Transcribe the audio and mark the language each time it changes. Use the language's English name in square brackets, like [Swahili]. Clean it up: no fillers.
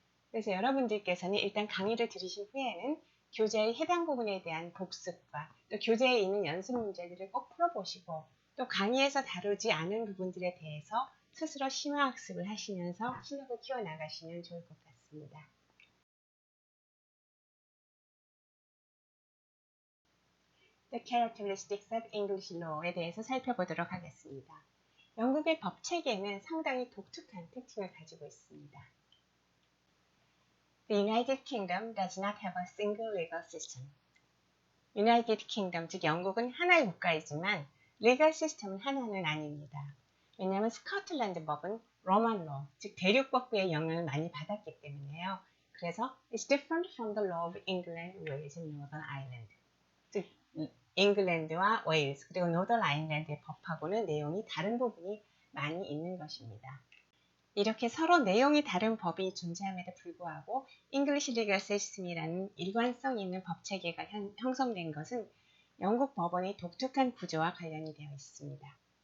[Korean] 그래서 여러분들께서는 일단 강의를 들으신 후에는 교재의 해당 부분에 대한 복습과 또 교재에 있는 연습 문제들을 꼭 풀어보시고 또 강의에서 다루지 않은 부분들에 대해서 스스로 심화학습을 하시면서 실력을 키워나가시면 좋을 것 같습니다. [English] The Characteristics of English Law에 [Korean] 대해서 살펴보도록 하겠습니다. 영국의 법 체계는 상당히 독특한 특징을 가지고 있습니다. [English] The United Kingdom does not have a single legal system. [Korean] United Kingdom, 즉 영국은 하나의 국가이지만 legal 시스템은 하나는 아닙니다. 왜냐하면 스코틀랜드 법은 로만 로, 즉 대륙법부의 영향을 많이 받았기 때문에요. 그래서 [English] it's different from the law of England, Wales, and Northern Ireland. [Korean] 즉 잉글랜드와 웨일스 그리고 노던 아일랜드의 법하고는 내용이 다른 부분이 많이 있는 것입니다. 이렇게 서로 내용이 다른 법이 존재함에도 불구하고 English Legal System이라는 일관성 있는 법체계가 형성된 것은 영국 법원의 독특한 구조와 관련이 되어 있습니다.